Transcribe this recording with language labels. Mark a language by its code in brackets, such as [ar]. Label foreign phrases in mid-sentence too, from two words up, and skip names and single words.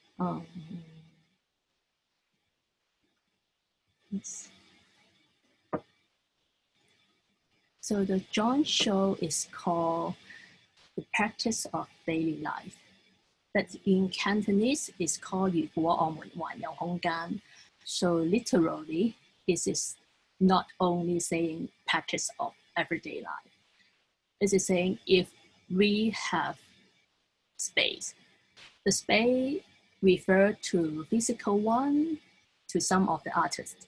[en] So the joint show is called The Practice of Daily Life. But in Cantonese, it's called [yue] 如果我們還有空間. [en] So literally, this is not only saying practice of everyday life. This is saying if we have space, the space refer to physical one, to some of the artists.